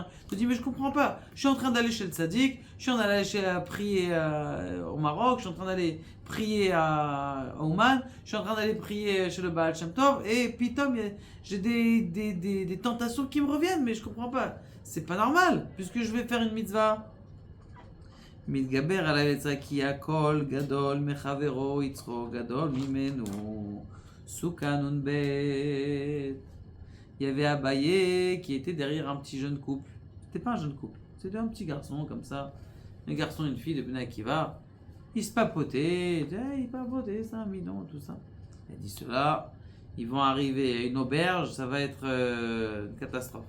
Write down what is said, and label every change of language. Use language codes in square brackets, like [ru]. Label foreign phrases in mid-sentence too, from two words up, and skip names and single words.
[fr] Tu te dis, mais je comprends pas. Je suis en train d'aller chez le Tzadik, je suis en train d'aller prier au Maroc, je suis en train d'aller prier à Oman, je suis en train d'aller prier chez le Baal Shem Tov, et puis Tom, j'ai des tentations qui me reviennent, mais je comprends pas. C'est pas normal, puisque je vais faire une mitzvah. [he] מתגבר על היצרה כי הכל גדול מחברו יצרו גדול ממנו סוכה נ"ב. [fr] Il y avait Abaye qui était derrière un petit jeune couple. C'était pas un jeune couple, c'était un petit garçon comme ça. Un garçon et une fille de Ben Akiva. Ils se papotaient, ils papotaient, c'est un bidon, tout ça. Il a dit cela, ils vont arriver à une auberge, ça va être une catastrophe.